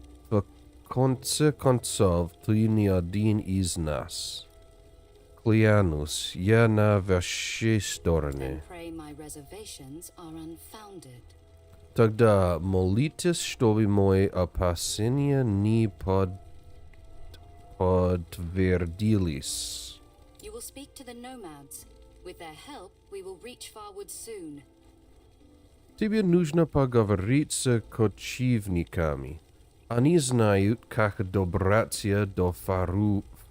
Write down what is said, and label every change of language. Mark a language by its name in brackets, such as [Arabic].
[Russian] В конце концов, ты не один из нас. Клянусь, я на вашей стороне. [English] And pray my reservations are unfounded. [Russian] Тогда молитесь, чтобы мои опасения не подтвердились. [English] You will speak to the nomads. With their help, we will reach Farwood soon. [Russian] Тебе нужно поговорить с кочевниками. Они знают, как добраться до Фарвуда.